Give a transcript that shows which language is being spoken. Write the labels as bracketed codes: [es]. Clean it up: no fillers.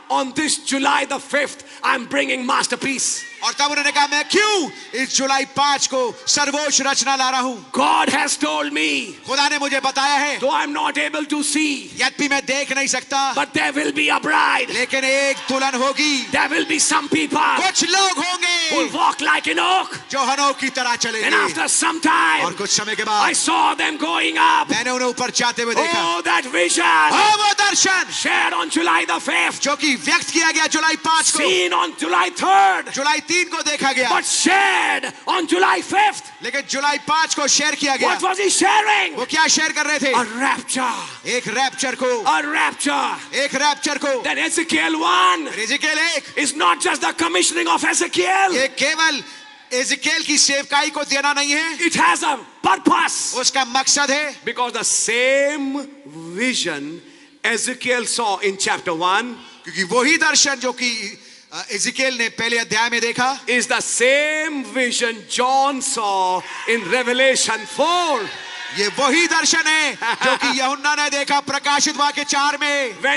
[en] on this July the 5th, I'm bringing masterpiece. [hi] और तब उन्होंने कहा मैं क्यों इस जुलाई 5 को सर्वोच्च रचना ला रहा हूं. [en] God has told me, [hi] खुदा ने मुझे बताया है, [en] though I'm not able to see, [hi] यद्यपि मैं देख नहीं सकता, [en] but there will be a bride. [hi] लेकिन एक दुल्हन होगी. [en] There will be some people [hi] कुछ लोग [en] who [hi] होंगे [en] walk like an oak. [hi] जो हनोक की तरह [en] And [hi] चलेंगे. [en] after some time, [hi] और कुछ समय के [en] I [hi] बाद [en] saw them going up. [hi] मैंने उन्हें ऊपर जाते हुए देखा. [en] Oh, that vision [hi] ओ वो दर्शन [en] shared on July the 5th, [hi] जो कि व्यक्त किया गया जुलाई 5 को, [en] seen on July 3rd, [hi] जुलाई 3 को देखा गया, [en] but shared on July 5th. [hi] लेकिन जुलाई 5 को शेयर किया गया. [en] What was he sharing? [hi] वो क्या शेयर कर रहे थे? [en] A rapture. [hi] एक रैप्चर को, [en] A rapture. [hi] एक रैप्चर को. [en] Then Ezekiel 1 [hi] एजेकिएल 1 [en] is not just the commissioning of Ezekiel. [hi] ये केवल एजेकिएल की सेवकाई को देना नहीं है, [en] It has a purpose. [hi] उसका मकसद है. [en] Because the same vision Ezekiel saw in chapter 1 [hi] क्योंकि वही दर्शन जो कि एजेकिएल ने पहले अध्याय में देखा [en] is the same vision John saw in Revelation 4. [hi] ये वही दर्शन है जो कि यूहन्ना ने देखा प्रकाशित वाक्य 4 में.